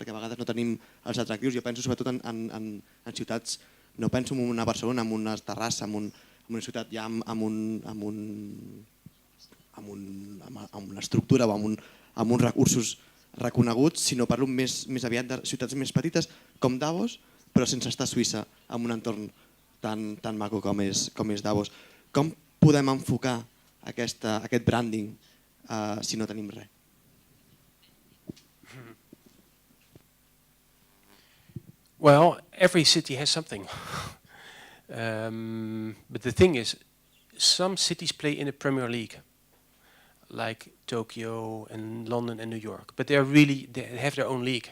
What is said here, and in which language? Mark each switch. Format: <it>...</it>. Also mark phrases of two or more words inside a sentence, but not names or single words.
<ca>Perquè a vegades no tenim els atractius. Jo penso sobretot en ciutats, no penso en una Barcelona, en una Terrassa, en una ciutat ja amb una estructura o amb uns recursos reconeguts, sinó parlo més aviat de ciutats més petites com Davos, però sense estar a Suïssa, en un entorn tan maco com és Davos. Com podem enfocar aquest branding si no tenim res?</ca> <en>Well, every city has something. But the thing is, some cities play in the Premier League, like Tokyo and London and New York, but they have their own league.</en>